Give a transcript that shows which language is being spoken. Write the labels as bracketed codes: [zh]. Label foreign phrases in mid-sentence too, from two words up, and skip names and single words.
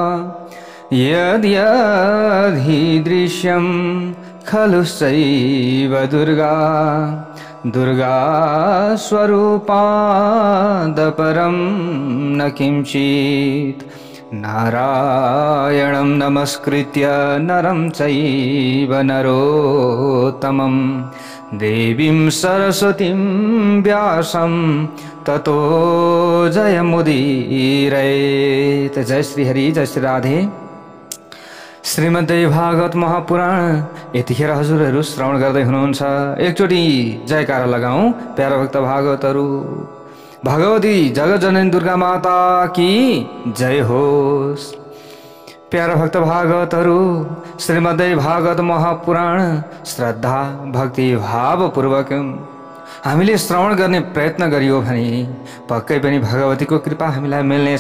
[sa] यद्यद्धि दृश्यं खलु सैव दुर्गा दुर्गा स्वरूपादपरं न किंचित् नारायणं नमस्कृत्य नरं चैव नरोत्तमं देवीं सरस्वतीं व्यासं ततो जयमुदीरयेत्। [ne] जय श्री हरि, जय श्री राधे। श्रीमद्देवी भागवत महापुराण यतिखेर हजुरहरू श्रवण गर्दै हुनुहुन्छ। एकचोटि जयकारा लगाऊं। प्यारा भक्त भागवतहरू, भगवती जगज्जननी दुर्गा माता की जय होस्। प्यारा भक्त भागवतहरू, श्रीमद्देवी भागवत महापुराण श्रद्धा भक्ति भावपूर्वक हामीले श्रवण गर्ने प्रयत्न गरियो भने पक्कै पनि भगवतीको कृपा हामीलाई मिल्नेछ।